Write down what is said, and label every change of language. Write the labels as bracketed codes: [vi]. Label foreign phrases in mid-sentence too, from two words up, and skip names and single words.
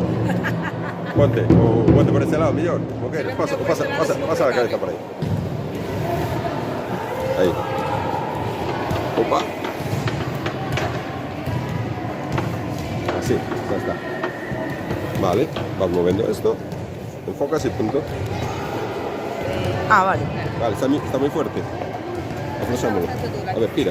[gl] Ponte por este lado, mellor. Como queres, pasa a cabeza por aí. Aí. Opa. [es] Así, ya está. Vale, vas moviendo esto. Enfocas y punto. Ah, vale. Vale, está muy fuerte. Aflosámoslo. A ver, giras.